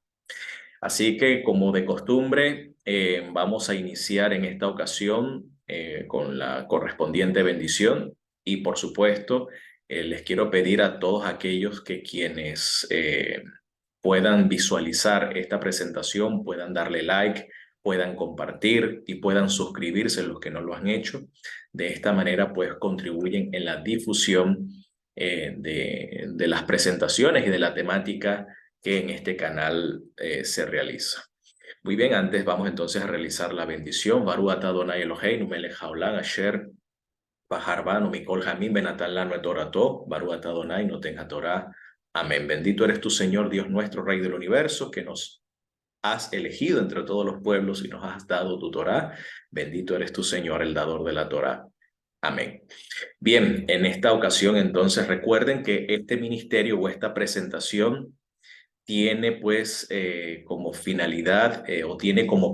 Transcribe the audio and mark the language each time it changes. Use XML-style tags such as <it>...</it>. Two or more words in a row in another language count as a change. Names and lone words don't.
<es>Así que, como de costumbre, vamos a iniciar en esta ocasión con la correspondiente bendición y, por supuesto, les quiero pedir a todos aquellos que quienes puedan visualizar esta presentación, puedan darle like, puedan compartir y puedan suscribirse los que no lo han hecho. De esta manera, pues contribuyen en la difusión de las presentaciones y de la temática que en este canal se realiza. Muy bien, antes vamos entonces a realizar la bendición.</es> <he>ברוך אתה אדוני אלוהינו מלך העולם אשר בחר בנו מכל העמים ונתן לנו את תורתו ברוך אתה אדוני נותן התורה.</he> <es>Amén. Bendito eres tu Señor, Dios nuestro, Rey del universo, que nos has elegido entre todos los pueblos y nos has dado tu Torá. Bendito eres tu Señor, el dador de la Torá. Amén. Bien, en esta ocasión entonces recuerden que este ministerio o esta presentación tiene pues como finalidad o tiene como</es>